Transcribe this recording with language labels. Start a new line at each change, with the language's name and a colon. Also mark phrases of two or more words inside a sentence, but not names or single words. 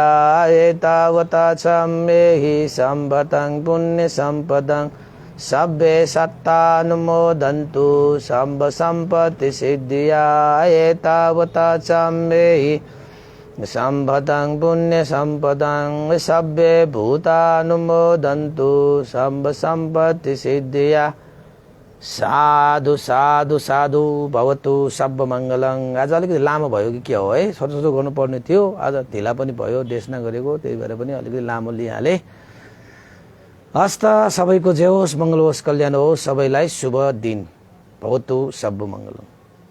Pali: एतावता छम्मे सम्पतं पुण्य सम्पदं सब्बे सत्तानुमोदन्तु सब संपत्ति सिद्धिया। एतावता छम्मे सम्पदं पुण्य सम्पदं सभ्ये भूतानुमोदन्तु सम्ब सम्पत्ति सिद्धिया साधु साधु साधु भवतु सब मङ्गलं।
Nepali: आज अलिकति लामो भयो कि के हो है, छोटो छोटो गर्नुपर्ने थियो, आज ढिला पनि भयो देशना गरेको, त्यही भएर पनि अलिकति लामो लिइहाले। हस्त सबैको जे होस् मङ्गल होस् कल्याण होस्, सबैलाई शुभ दिन
Pali: भवतु सब मङ्गलम।